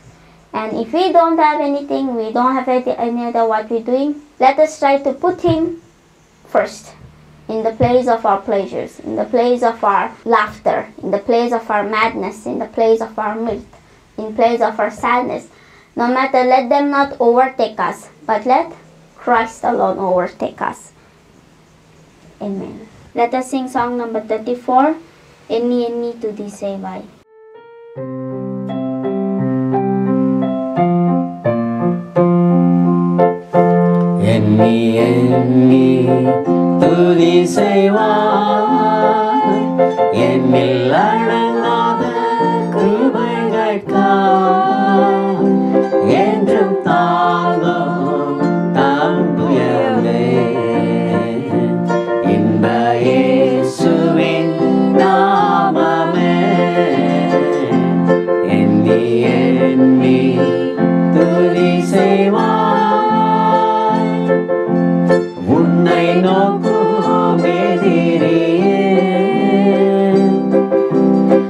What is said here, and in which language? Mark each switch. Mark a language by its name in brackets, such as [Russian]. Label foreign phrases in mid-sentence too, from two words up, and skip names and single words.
[English] And if we don't have anything, we don't have any other what we're doing, let us try to put Him first, in the place of our pleasures, in the place of our laughter, in the place of our madness, in the place of our mirth, in place of our sadness. No matter, let them not overtake us, but let Christ alone overtake us. Amen. Let us sing song number 34, [Tamil] எண்ணி எண்ணி துதி செய்வாய். எண்ணி எண்ணி துதி செய்வாய், எண்ணில் அடங்காத கிருபைகள் என்றும் தங்கும் தந்துயமே இன்ப இயேசுவின் நாமமே எண்ணி எண்ணி துதி செய்வாய் உன்னை நோக்கும் எதிரியே